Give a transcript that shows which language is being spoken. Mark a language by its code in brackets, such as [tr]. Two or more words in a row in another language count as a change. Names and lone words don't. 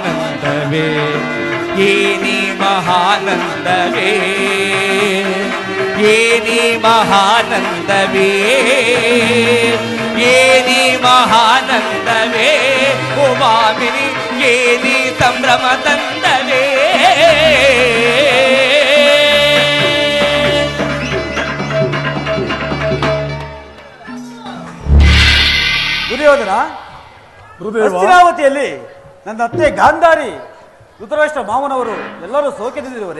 [kn] ಮಹಾನಂದವೇ ಏನಿ ಮಹಾನಂದವೇ ಏನಿ ಮಹಾನಂದವೇ ಏನಿ ಮಹಾನಂದವೇ ಓ ಮಾಮಿನಿ ಏನಿ ಸಂಭ್ರಮ ತಂದವೇ. ದುರ್ಯೋಧನ, ಹಸ್ತಿನಾವತಿಯಲ್ಲಿ ನನ್ನ ಅತ್ತೆ ಗಾಂಧಾರಿ, ಧೃತರಾಷ್ಟ್ರ ಮಾವನವರು ಎಲ್ಲರೂ ಸೌಖ್ಯದಿಂದಿರುವರೇ?